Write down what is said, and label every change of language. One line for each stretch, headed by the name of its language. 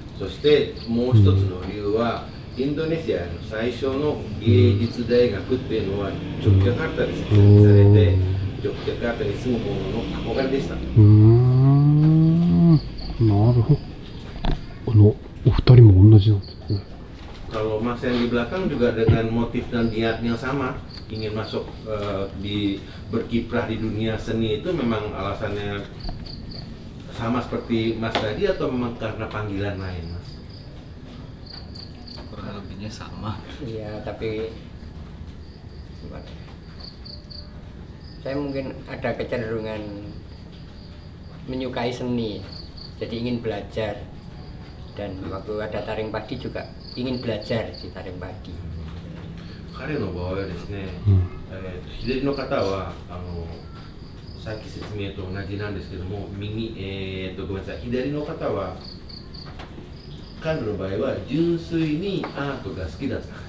Japanese: そしてもう一つの理由は、インドネシアの最初の芸術大学っていうのはジョグジャカルタで設立されて、ジョグジャカルタに住む者の憧れでした。なるほど。お二人も同じなんですね。
Indonesian: Kalau Mas yang di belakang juga dengan motif dan niat yang sama, ingin masuk berkiprah di dunia seni, itu memang alasannya sama seperti Mas tadi atau memang karena panggilan lain, Mas? Kurang lebihnya sama. Iya, tapi gimana ya? Saya mungkin ada kecenderungan menyukai seni, jadi ingin belajar. Dan waktu ada taring padi juga ingin belajar di taring padi.
Japanese: 彼の場合はですね、左の方はさっき説明と同じなんですけども、ごめんなさい、左の方は彼の場合は純粋にアートが好きだった。